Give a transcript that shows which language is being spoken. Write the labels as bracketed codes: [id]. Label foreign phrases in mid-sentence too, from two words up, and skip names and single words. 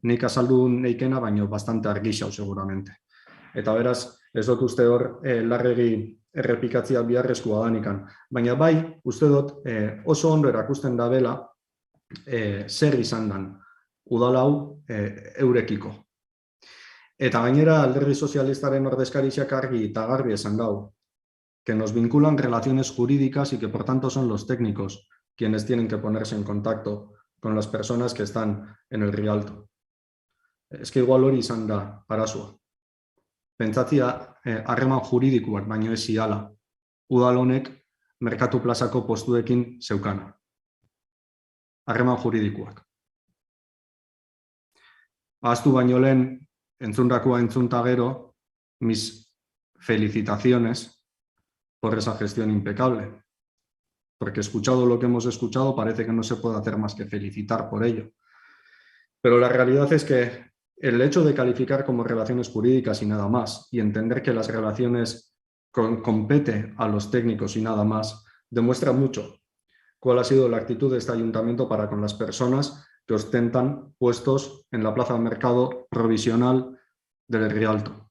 [eu] Nik azaldu neikena, baina bastante argi xau seguramente. Eta beraz, ez dut uste hor larregi errepikatzia biharrezkoa danikan. Baina bai, uste dut oso ondo erakusten da bela zer izan dan udal hau eurekiko. Eta gainera alderdi sozialistaren ordezkariak argi eta garbi esan dau, [es] que nos vinculan relaciones jurídicas y que por tanto son los técnicos quienes tienen que ponerse en contacto con las personas que están en el Rialto. Es que igual [eu] hori izan da arazua. Pentsatzia harreman juridikoak baino ez ziala, udal honek merkatu plazako postuekin zeukana. Harreman juridikoak. Ahaztu baino lehen, entzundakoa entzunta gero, [es] mis felicitaciones por esa gestión impecable. Porque escuchado lo que hemos escuchado, parece que no se puede hacer más que felicitar por ello. Pero la realidad es que el hecho de calificar como relaciones jurídicas y nada más, y entender que las relaciones compete a los técnicos y nada más, demuestra mucho cuál ha sido la actitud de este ayuntamiento para con las personas que ostentan puestos en la plaza de mercado provisional del Rialto.